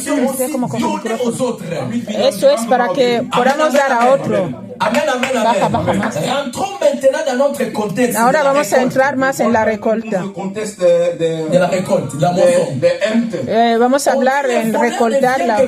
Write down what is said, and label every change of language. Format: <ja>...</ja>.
<es>Usted como con el micrófono. Eso es para que podamos dar a otro. Amen, amen, amen. Baja más.</es> <fr>Rentrons maintenant dans notre contexte.</fr> <es>Ahora vamos a entrar más en la recolta.</es> <fr>De la récolte, de la moisson.</fr> <es>Vamos a hablar en recoltarla.</es>